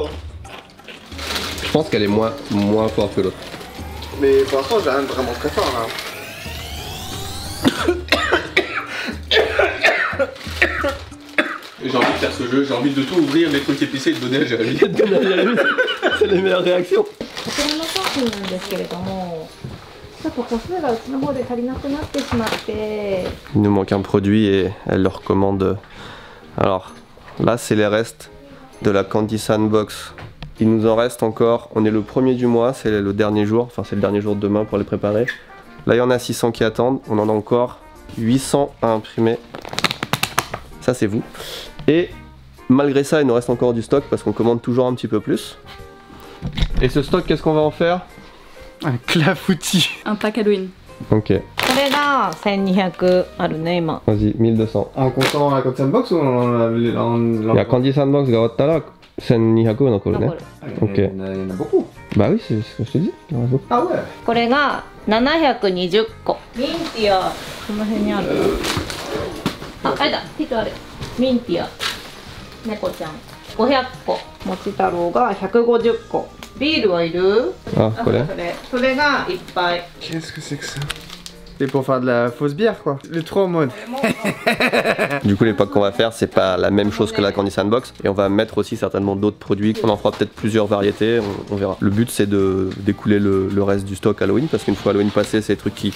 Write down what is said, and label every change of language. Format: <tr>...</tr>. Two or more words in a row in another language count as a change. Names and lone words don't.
<fr>je pense qu'elle est moins forte que l'autre Mais pour l'instant j'ai rien de vraiment très fort là. J'ai envie de faire ce jeu, j'ai envie de tout ouvrir, les trucs épicés et de donner à Jérémy. c'est les meilleures réactions</fr> <ja>こちらの商品なんですけれども、ちょっと個数がうちの方で足りなくなってしまって。</ja> <fr>Il nous manque un produit et elle le recommande. Alors là c'est les restes de la Candysan box. Il nous en reste encore, on est le 1er du mois, c'est le dernier jour, enfin c'est le dernier jour de demain pour les préparer. Là il y en a 600 qui attendent, on en a encore 800 à imprimer. Ça c'est vous. Et malgré ça il nous reste encore du stock parce qu'on commande toujours un petit peu plus. Et ce stock qu'est-ce qu'on va en faire? Un clafoutis. Un pack Halloween. Ok,</fr> <ja>これが1200あるね今。</ja> <fr>vas-y 1200. En comptant la Candysan box ou en Il y a</fr> <ja>Candysan box が終わったら1200残るね。</ja> <fr>Ok. Il y en a beaucoup. Bah oui, c'est ce que je te dis. Il y en a beaucoup. Ah ouais.</fr> <ja>これが720個。ミンティアこの辺にある。あ、あれだ。ピットある。ミンティア猫ちゃん500個。もち太郎が150個。ビールはいる？</ja> <fr>Ah, quoi</fr> <ja>それがいっぱい。</ja> <fr>Qu'est-ce que c'est que ça? C'est pour faire de la fausse bière quoi. Les trois modes. Du coup les packs qu'on va faire c'est pas la même chose que la Candysan box et on va mettre aussi certainement d'autres produits, on en fera peut-être plusieurs variétés, on verra. Le but c'est d'écouler le reste du stock Halloween parce qu'une fois Halloween passé c'est des trucs qui...</fr>